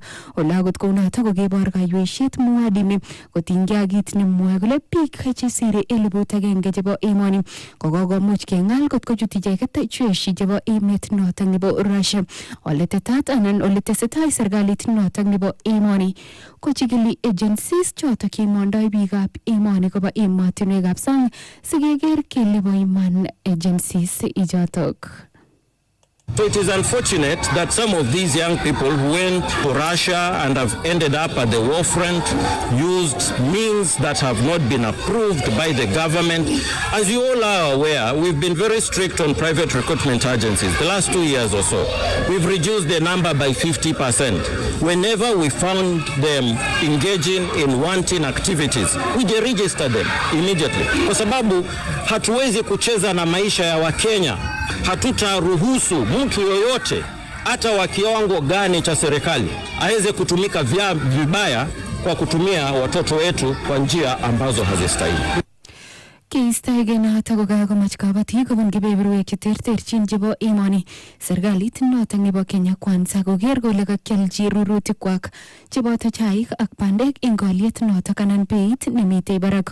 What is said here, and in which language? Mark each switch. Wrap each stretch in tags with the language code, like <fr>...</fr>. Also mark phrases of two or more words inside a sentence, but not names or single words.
<kln>Ole akot kounotok kokebor kaiweisiet Mwadime kotinygei ak kit nemwoe kole biik chesire 1,000 chebo emoni kokomuch kengal kot kochut icheket jeshi chebo emet notok nebo Russia. Ole tetat anan ole tesetai serikalit notok nebo emoni kochikili agencies chotok kimondoi biikab emoni koba emotinwekab sang sikeker kele bo iman agencies ichotok.</kln> <en>So it is unfortunate that some of these young people who went to Russia and have ended up at the war front used means that have not been approved by the government. As you all are aware, we've been very strict on private recruitment agencies the last 2 years or so. We've reduced the number by 50%. Whenever we found them engaging in wanton activities, we deregister them immediately.</en> <sw>Kwa sababu hatuwezi kucheza na maisha ya Wakenya. Hatutaruhusu mtu yoyote hata wa kiwango gani cha serikali aweze kutumika vibaya kwa kutumia watoto wetu kwa njia ambazo hazistahili.</sw> <kln>Keistoege notok kokakomach kabatik kobun kebeberwek cheterterchin chebo emoni. Serikalit notok nebo Kenya Kwanza koker kole kakialchi rurutikwak cheboto chaik ak bandek eng olyet notok anan beit nemitei barak.</kln>